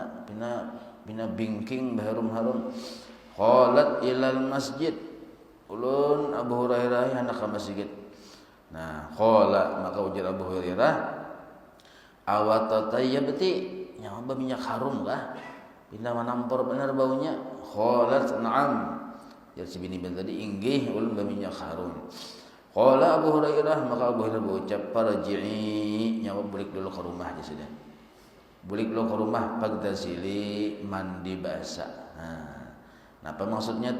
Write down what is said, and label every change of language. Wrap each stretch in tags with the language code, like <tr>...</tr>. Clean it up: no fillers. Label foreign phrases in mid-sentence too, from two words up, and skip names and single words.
<bjn>Pina bingking harum-harum.</bjn> <ar>قالت إلى المسجد.</ar> <bjn>Ulun Abu Hurairah hendak ke masjid. Nah, qala, maka ujar Abu Hurairah, awatatayyabti, nyawa berminyak harum kah? Pina menampur benar baunya.</bjn> <ar>قالت نعم.</ar> <bjn>Jadi si bini tadi, inggih ulun berminyak harum. Qala Abu Hurairah, maka Abu Hurairah berucap, farji'i, nyawa balik dulu ke rumah di sini. Balik dulu ke rumah, pagtasili, mandi basah. Nah, apa maksudnya tuh?</bjn>